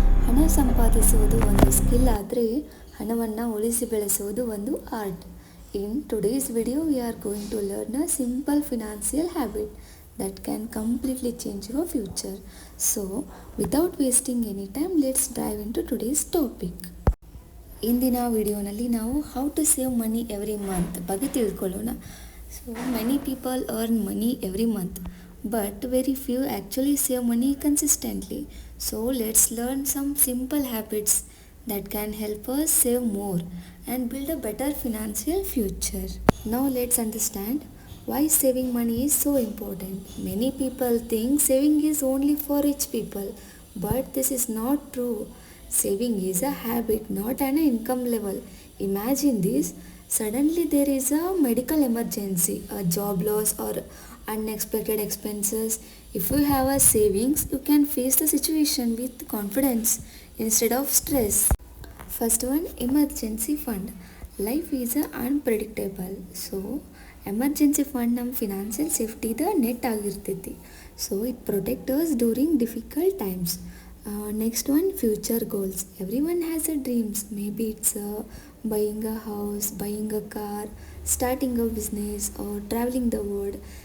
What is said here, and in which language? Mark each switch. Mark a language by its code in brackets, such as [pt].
[kn] ಹಣ ಸಂಪಾದಿಸುವುದು ಒಂದು ಸ್ಕಿಲ್ ಆದರೆ ಹಣವನ್ನು ಉಳಿಸಿ ಬೆಳೆಸುವುದು ಒಂದು art. [en] In today's video we are going to learn a simple financial habit that can completely change your future. So, without wasting any time, let's dive into today's topic. [kn] ಇಂದಿನ ವಿಡಿಯೋನಲ್ಲಿ ನಾವು [en] how to save money every month [kn] ಬಗ್ಗೆ ತಿಳ್ಕೊಳ್ಳೋಣ. [en] So many people earn money every month, but very few actually save money consistently. So let's learn some simple habits that can help us save more and build a better financial future. Now let's understand why saving money is so important. Many people think saving is only for rich people, but this is not true. Saving is a habit, not an income level. Imagine this: suddenly there is a medical emergency, a job loss, or unexpected expenses. If you have a savings, you can face the situation with confidence instead of stress. First one, emergency fund. Life is unpredictable, so [kn] emergency fund ನಮ್ಮ financial ಸೇಫ್ಟಿದ net ಆಗಿರ್ತೈತಿ. [en] So it protect us during difficult times. Next one, future goals. Every one has a dreams. May be it's buying a house, buying a car, starting a business, or travelling the world.